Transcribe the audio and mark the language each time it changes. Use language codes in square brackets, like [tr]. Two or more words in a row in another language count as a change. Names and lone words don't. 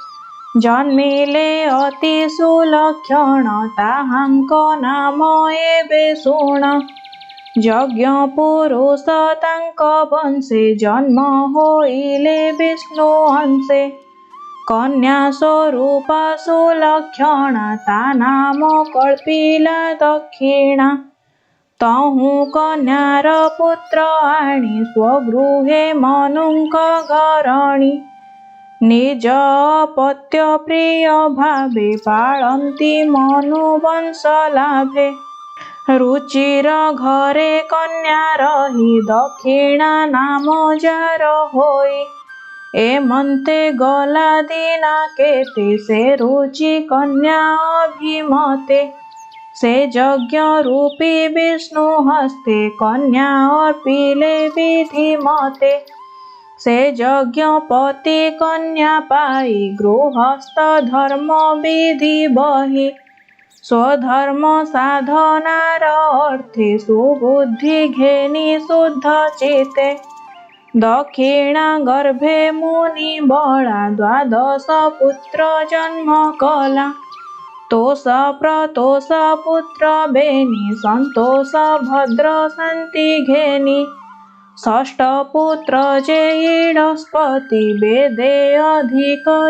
[or] ଜନ୍ମିଲେ ଅତି ସୁଲକ୍ଷଣ ତାହାଙ୍କ ନାମ ଏବେ ଶୁଣ ଯଜ୍ଞ ପୁରୁଷ ତାଙ୍କ ବଂଶେ ଜନ୍ମ ହୋଇଲେ ବିଷ୍ଣୁ ଅଂଶେ କନ୍ୟା ସ୍ୱରୂପା ସୁଲକ୍ଷଣା ତା ନାମ କଳ୍ପିଲା ଦକ୍ଷିଣା ତହୁ କନ୍ୟାର ପୁତ୍ର ଆଣି ସ୍ୱଗୃହେ ମନୁଙ୍କ ଘରଣୀ ନିଜ ପତ୍ୟ ପ୍ରିୟ ଭାବେ ପାଳନ୍ତି ମନୁବଂଶ ଲାଭେ ରୁଚିର ଘରେ କନ୍ୟା ରହି ଦକ୍ଷିଣା ନାମ ଯାର ହୋଇ ଏମନ୍ତେ ଗଲା ଦିନା କେତେ ସେ ରୁଚି କନ୍ୟା ଅଭିମତେ ସେ ଯଜ୍ଞ ରୂପୀ ବିଷ୍ଣୁ ହସ୍ତେ କନ୍ୟା ଅର୍ପିଲେ ବିଧି ମତେ ସେ ଯଜ୍ଞପତି କନ୍ୟା ପାଇ ଗୃହସ୍ଥ ଧର୍ମ ବିଧି ବହି ସ୍ୱଧର୍ମ ସାଧନାର ଅର୍ଥେ ସୁବୁଦ୍ଧି ଘେନି ଶୁଦ୍ଧ ଚିତେ ଦକ୍ଷିଣା ଗର୍ଭେ ମୁନି ବଳା ଦ୍ୱାଦଶ ପୁତ୍ର ଜନ୍ମ କଲା ତୋଷ ପ୍ରତୋଷ ପୁତ୍ର ବେନି ସନ୍ତୋଷ ଭଦ୍ର ଶାନ୍ତି ଘେନି ଷଷ୍ଠ ପୁତ୍ର ଯେ ଇଡସ୍ପତି ବେଦେ ଅଧିକ